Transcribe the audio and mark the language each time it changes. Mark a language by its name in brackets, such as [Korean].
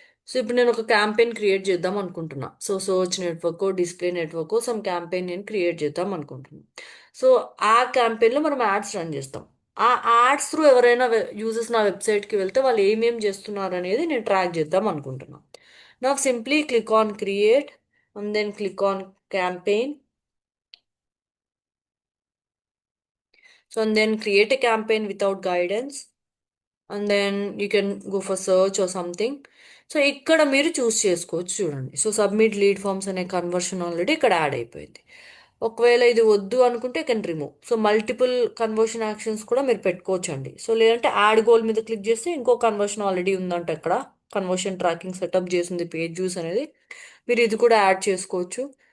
[Telugu] So ఇప్పుడు నేను ఒక క్యాంపెయిన్ క్రియేట్ చేద్దాం అనుకుంటున్నా. So search network, display network, some campaign నేను క్రియేట్ చేద్దాం అనుకుంటున్నా. సో ఆ క్యాంపెయిన్లో మనం యాడ్స్ రన్ చేస్తాం. ఆ యాడ్స్ త్రూ ఎవరైనా యూజర్స్ నా వెబ్సైట్కి వెళ్తే వాళ్ళు ఏమేం చేస్తున్నారు అనేది నేను ట్రాక్ చేద్దాం అనుకుంటున్నా. [English] నా simply click on create and then click on campaign. So and then create a campaign without guidance and then you can go for search or something. [Telugu] So ఇక్కడ మీరు చూస్ చేసుకోవచ్చు చూడండి. సో సబ్మిట్ లీడ్ ఫామ్స్ అనే conversion already ఇక్కడ add అయిపోయింది. ఒకవేళ ఇది వద్దు అనుకుంటే can remove. So multiple conversion actions కూడా మీరు పెట్టుకోవచ్చండి. సో లేదంటే యాడ్ గోల్ మీద క్లిక్ చేస్తే ఇంకో కన్వర్షన్ ఆల్రెడీ ఉందంట ఇక్కడ, కన్వర్షన్ ట్రాకింగ్ సెటప్ చేసింది పేజ్ జ్యూస్ అనేది, మీరు ఇది కూడా యాడ్ చేసుకోవచ్చు.